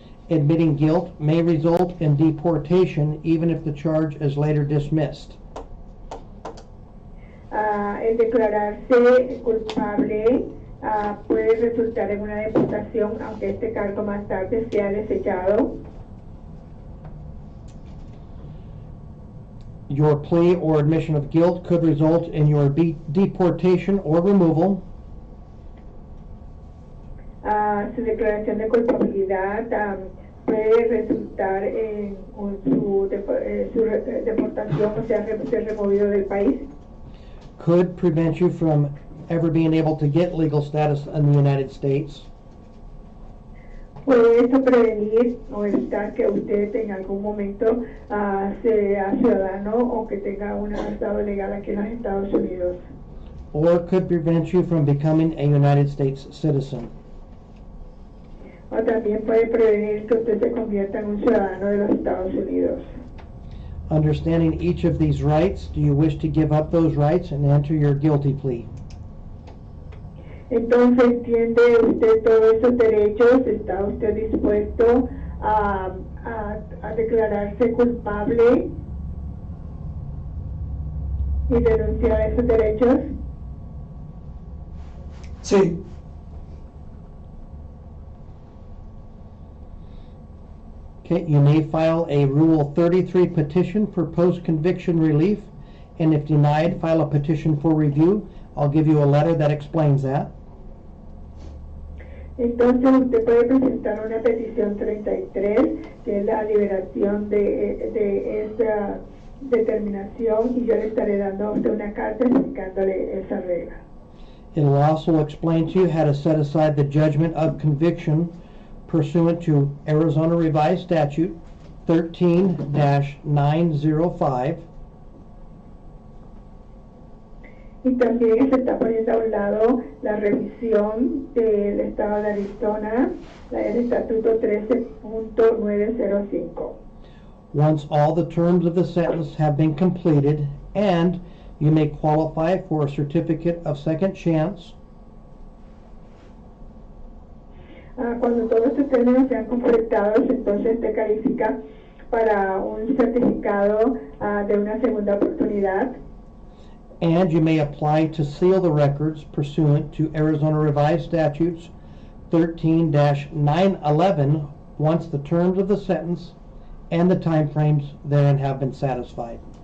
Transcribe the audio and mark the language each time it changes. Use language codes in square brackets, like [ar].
[en] Admitting guilt may result in deportation even if the charge is later dismissed. [es] El declararse culpable puede resultar en una deportación, aunque este cargo más tarde sea desechado. [en] Your plea or admission of guilt could result in your deportation or removal. [es] Su declaración de culpabilidad puede resultar en su deportación, o sea, ser removido del país. [en] Could prevent you from ever being able to get legal status in the United States. [es] Puede esto prevenir o evitar que usted en algún momento sea ciudadano o que tenga un estado legal aquí en los Estados Unidos. [en] Or could prevent you from becoming a United States citizen. [es] O también puede prevenir que usted se convierta en un ciudadano de los Estados Unidos. [en] Understanding each of these rights, do you wish to give up those rights and enter your guilty plea? [es] Entonces, ¿entiende usted todos esos derechos? ¿Está usted dispuesto a declararse culpable y renunciar a esos derechos? Sí. [en] Okay, you may file a Rule 33 petition for post-conviction relief, and if denied, file a petition for review. I'll give you a letter that explains that. [es] Entonces usted puede presentar una petición 33, que es la liberación de esa determinación, y yo le estaré dando a usted una carta explicándole esa regla. [en] It will also explain to you how to set aside the judgment of conviction pursuant to Arizona Revised Statute 13-905. [es] Y también se está poniendo a un lado la revisión del Estado de Arizona, el Estatuto 13.905. [en] Once all the terms of the sentence have been completed, and you may qualify for a certificate of second chance. [es] Cuando todos estos términos sean completados, entonces te califica para un certificado de una segunda oportunidad. [en] And you may apply to seal the records pursuant to Arizona Revised Statutes 13-911 once the terms of the sentence and the timeframes therein have been satisfied.